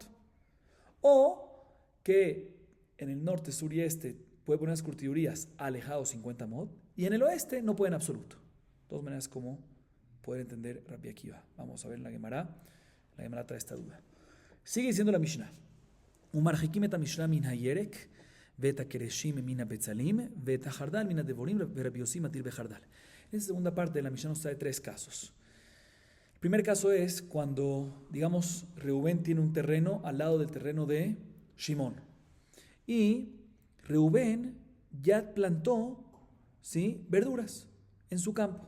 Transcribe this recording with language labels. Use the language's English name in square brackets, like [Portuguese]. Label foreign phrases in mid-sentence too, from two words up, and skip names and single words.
[Spanish] O que en el norte, sur y este puede poner las curtidurías alejados 50 amot y en el oeste no puede en absoluto. De todas maneras, como poder entender Rabbi Akiva. Vamos a ver en la Gemara. La Gemara trae esta duda. Sigue diciendo la Mishnah. [Hebrew] ומרחיקין את המשרה מן הירק ואת הכרישין מן הבצלים ואת החרדל מן הדבורים רבי יוסי מתיר בחרדל. [Spanish] En esta segunda parte de la Mishnah nos trae tres casos. El primer caso es cuando, digamos, Reubén tiene un terreno al lado del terreno de Shimón. Y Reubén ya plantó, ¿sí?, verduras en su campo.